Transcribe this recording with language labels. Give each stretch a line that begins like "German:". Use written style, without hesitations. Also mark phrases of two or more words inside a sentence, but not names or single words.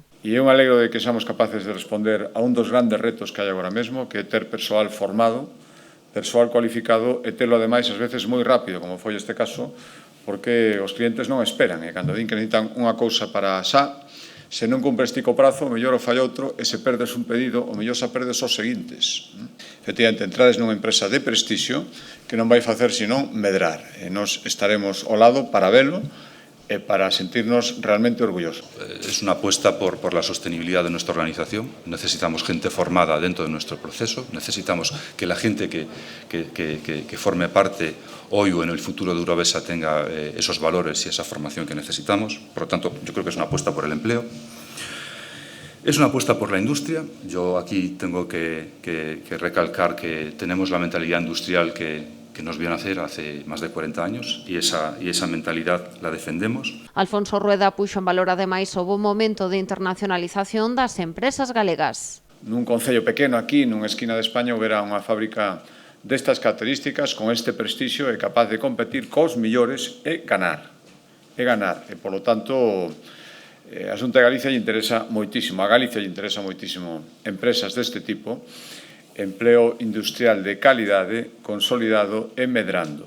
Galician: E eu me alegro de que somos capaces de responder a un dos grandes retos que hai agora mesmo, que é ter persoal formado, persoal cualificado e telo, ademais, ás veces moi rápido, como foi este caso, porque os clientes non esperan, e cando din que necesitan unha cousa para xa, se non cumpres ti co prazo, o mellor o fai outro, e se perdes un pedido, o mellor xa perdes os seguintes. Efectivamente, entrades nunha empresa de prestixio que non vai facer senón medrar, e nós estaremos ao lado para velo, para sentirnos realmente orgullosos.
Spanish: Es una apuesta por la sostenibilidad de nuestra organización. Necesitamos gente formada dentro de nuestro proceso. Necesitamos que la gente que forme parte hoy o en el futuro de Urovesa tenga esos valores y esa formación que necesitamos. Por lo tanto, yo creo que es una apuesta por el empleo. Es una apuesta por la industria. Yo aquí tengo que recalcar que tenemos la mentalidad industrial que nos vio nacer hace más de 40 años y esa mentalidad la defendemos.
Galician: Alfonso Rueda puxo en valor ademais o bo momento de internacionalización das empresas galegas. Nun concello pequeno aquí, nunha esquina de España, houbera unha fábrica destas características, con este prestixio e capaz de competir cos millores e ganar. E, polo tanto, a Xunta de Galicia lle interesa moitísimo, a Galicia lle interesa moitísimo empresas deste tipo, empleo industrial de calidade, consolidado e medrando.